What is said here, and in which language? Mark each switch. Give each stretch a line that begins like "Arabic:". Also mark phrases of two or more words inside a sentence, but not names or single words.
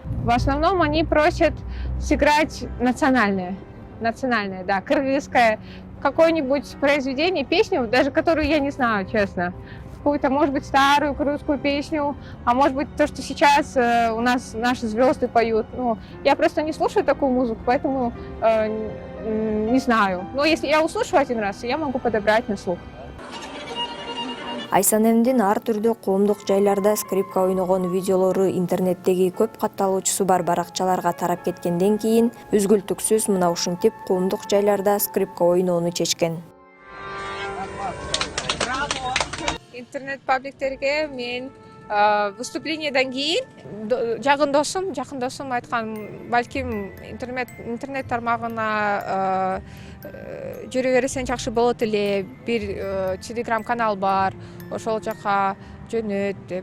Russian: В основном они просят сыграть национальное, да, кыргызское, какое-нибудь произведение, песню, даже которую я не знаю, честно. Какую-то, может быть, старую русскую песню, а может быть, то, что сейчас у нас наши звезды поют. Ну, я просто не слушаю такую музыку, поэтому не знаю. Но если я услышу один раз, я могу подобрать на слух.
Kyrgyz: Айсанемдин ар түрдүү коомдук жайларда скрипка ойногон видеолору интернеттеги көп катталуучусу бар баракчаларга тарап кеткенден кийин үзгүлтүксүз мына ушинтип коомдук жайларда скрипка ойноону чечкен. Интернет-пабликтерге мен выступлениеден кийин жакын досум айткан, балким интернет тармагына жүрө берсең жакшы болот эле, бир телеграм канал бар, ошол жака жөнөт деп.